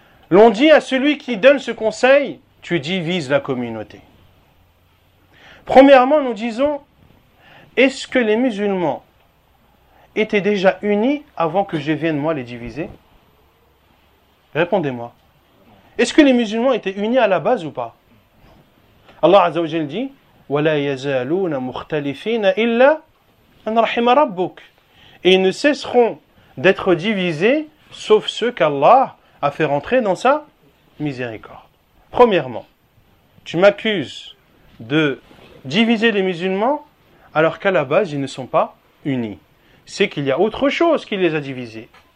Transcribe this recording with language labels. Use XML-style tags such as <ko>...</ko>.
<fr>L'on dit à celui qui donne ce conseil, tu divises la communauté. Premièrement, nous disons, est-ce que les musulmans étaient déjà unis avant que je vienne moi les diviser? Répondez-moi. Est-ce que les musulmans étaient unis à la base ou pas?</fr> <ar>Allah Azza wa Jal dit, وَلَا يَزَالُونَ مُخْتَلِفِينَ إِلَّا أَنْ رَحِمَ رَبُّكَ.</ar> <fr>Et ils ne cesseront d'être divisés, sauf ceux qu'Allah a fait rentrer dans sa miséricorde. Premièrement, tu m'accuses de diviser les musulmans, alors qu'à la base, ils ne sont pas unis. C'est qu'il y a autre chose qui les a divisés.</fr>